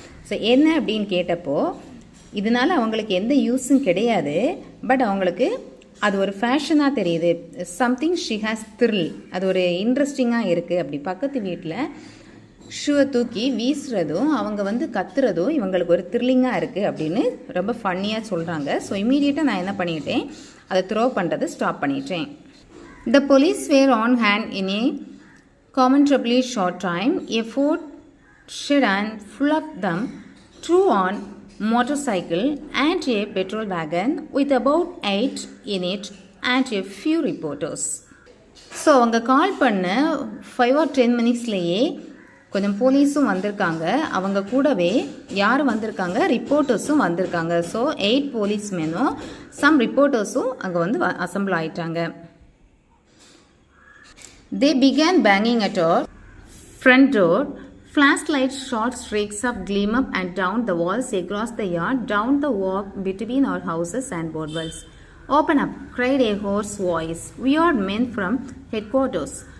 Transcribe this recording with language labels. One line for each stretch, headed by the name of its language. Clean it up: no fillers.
Tamil: So என்ன அப்படின்னு கேட்டப்போ, இதனால் அவங்களுக்கு எந்த யூஸும் கிடையாது, பட் அவங்களுக்கு அது ஒரு ஃபேஷனாக தெரியுது,
English: something she has thrill,
Tamil: அது ஒரு இன்ட்ரெஸ்டிங்காக இருக்குது. அப்படி பக்கத்து வீட்டில் ஷூவை தூக்கி வீசுறதும் அவங்க வந்து கத்துறதும் இவங்களுக்கு ஒரு த்ரில்லிங்காக இருக்குது அப்படின்னு ரொம்ப ஃபன்னியாக சொல்கிறாங்க. ஸோ இமீடியட்டாக நான் என்ன பண்ணிட்டேன், அதை த்ரோ பண்ணுறது ஸ்டாப் பண்ணிட்டேன்.
English: The police were on hand in a commendably short time. A Ford sedan full of them, two on motorcycle and a petrol wagon with about 8 in it and a few reporters.
Tamil: So அவங்க கால் பண்ண 5 or 10 மினிட்ஸ்லேயே கொஞ்சம் போலீஸும் வந்திருக்காங்க. அவங்க கூடவே யார் வந்திருக்காங்க, ரிப்போர்ட்டர்ஸும் வந்திருக்காங்க. ஸோ 8 போலீஸ்மேனும் சம் ரிப்போர்ட்டர்ஸும் அங்கே வந்து அசம்பிள் ஆயிட்டாங்க.
English: They began banging at our front door. Flashlight short streaks of gleam up and down the walls across the yard, down the walk between our houses and boardwalks. Open up, cried a hoarse voice. We are men from headquarters.